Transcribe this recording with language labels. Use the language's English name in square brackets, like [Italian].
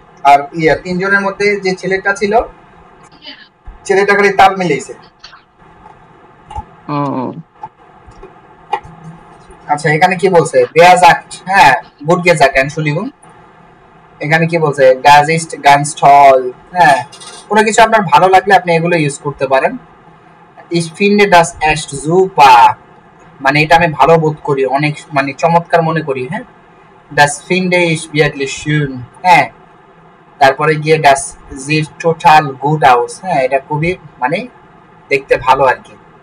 [Bangla] আর 3 জনের মধ্যে যে ছেলেটা ছিল, ছেলেটা খালি তাল মিলাইছে। আচ্ছা, এখানে কি বলছে, [German] wer sagt, [Bangla] হ্যাঁ [German] gut gesagt, Entschuldigung। [Bangla] এখানে কি বলছে, [German] das ist ganz toll। [Bangla] হ্যাঁ, কোনো কিছু আপনার ভালো লাগলে আপনি এগুলো ইউজ করতে পারেন। [German] ich finde das echt super, [Bangla] মানে এটা আমি ভালো বোধ করি, অনেক মানে চমৎকার মনে করি। [German] হ্যাঁ, das finde ich wirklich schön। হ্যাঁ, [Bangla] তারপরে গিয়ে [German] das sieht total gut aus। [Bangla] হ্যাঁ, এটা খুবই মানে দেখতে ভালো আর কি।